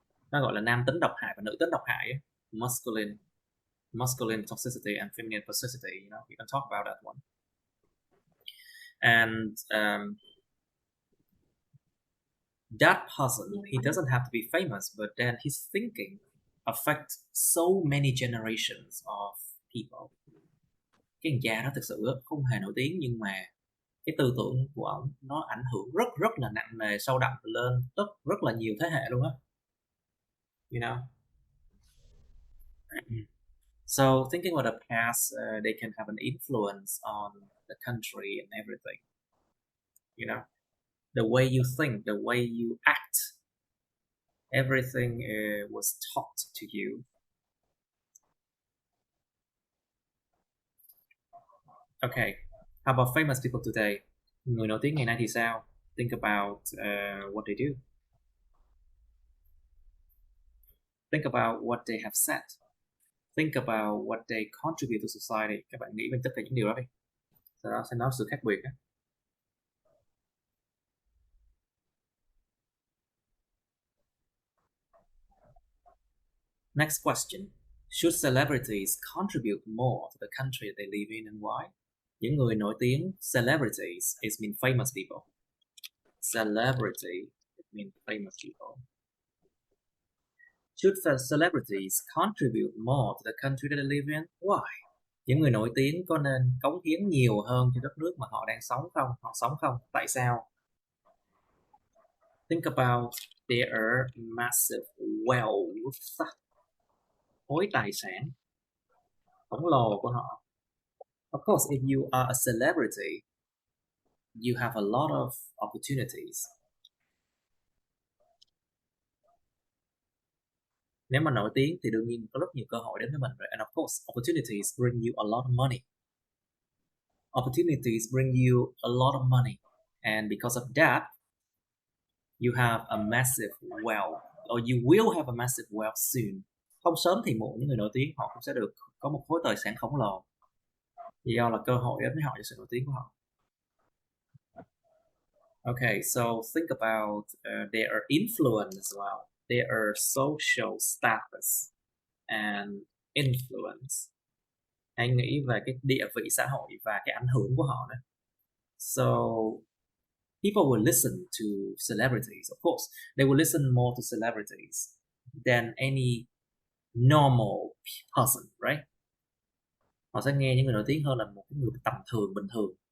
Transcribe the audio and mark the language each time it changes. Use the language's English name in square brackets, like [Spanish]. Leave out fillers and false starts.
[Vietnamese] Nó gọi là nam tính độc hại và nữ tính độc hại. [English] Masculine toxicity and feminine toxicity. You know, we can talk about that one. And that person, he doesn't have to be famous, but then his thinking affects so many generations of people. [Vietnamese] Cái thằng cha đó thực sự không hề nổi tiếng, nhưng mà cái tư tưởng của ông nó ảnh hưởng rất là nặng nề, sâu đậm lên rất là nhiều thế hệ luôn á. [English] You know. So thinking about the past, they can have an influence on the country and everything. You know, the way you think, the way you act, everything was taught to you. Okay, how about famous people today? [Vietnamese] Người nổi tiếng ngày nay thì sao? [English] Think about what they do. Think about what they have said. Think about what they contribute to society. [Vietnamese] Các bạn nghĩ về tất cả những điều đó đi. Sau đó sẽ nói sự khác biệt. [English] Next question. Should celebrities contribute more to the country they live in and why? [Vietnamese] Những người nổi tiếng, [English] celebrities, it means famous people. Celebrity, it means famous people. Should celebrities contribute more to the country that they live in? Why? [Vietnamese] Những người nổi tiếng có nên cống hiến nhiều hơn cho đất nước mà họ đang sống không? Họ sống không? Tại sao? [English] Think about their massive wealth. [Vietnamese] Khối tài sản khổng lồ của họ. [English] Of course, if you are a celebrity, you have a lot of opportunities. [Vietnamese] Nếu mà nổi tiếng thì đương nhiên có rất nhiều cơ hội đến với mình rồi. [English] And of course, opportunities bring you a lot of money. opportunities bring you a lot of money, and because of that, you have a massive wealth, or you will have a massive wealth soon. [Vietnamese] Không sớm thì muộn, những người nổi tiếng họ cũng sẽ được có một khối tài sản khổng lồ, do là cơ hội đến với họ cho sự nổi tiếng của họ. [English] Okay, so think about their influence as well, their social status and influence. [Vietnamese] Hãy nghĩ về cái địa vị xã hội và cái ảnh hưởng của họ nữa. [English] So people will listen to celebrities. Of course, they will listen more to celebrities than any normal person, right? [Vietnamese] Họ sẽ nghe những người nổi tiếng hơn là một cái người tầm thường, bình thường.